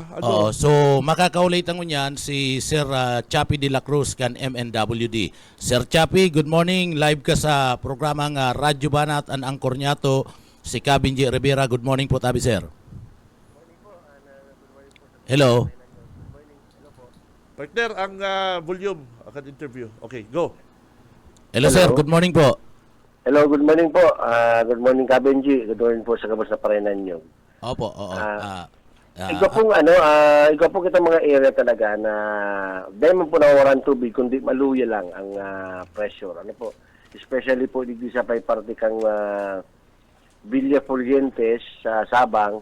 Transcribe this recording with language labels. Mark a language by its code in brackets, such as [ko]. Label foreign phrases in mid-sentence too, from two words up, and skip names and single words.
[bik] Oo, so makakaulit ang unyan si Sir Chappie de la Cruz kan MNWD. Sir Chappie, [en] good morning. [bik] Live ka sa programang Radyo Banat ang angkor niya to si Kabinji Rivera. [en] Good morning [bik] po tabi sir. Hello. Partner, ang volume akan interview. [en] Okay, go. [bik] Hello, Hello. sir, [en] good morning [bik] po. [en] Hello, good morning po. Good morning, Kabenji. Good morning [bik] po sa kabos na parenan nyo. Opo, oo. Ikaw pong ikaw po kita mga area talaga na dahil man po nawawaran tubig, kundi maluya lang ang pressure. Ano po? Especially po dito sa parte kang Villa Fulgentes sa Sabang.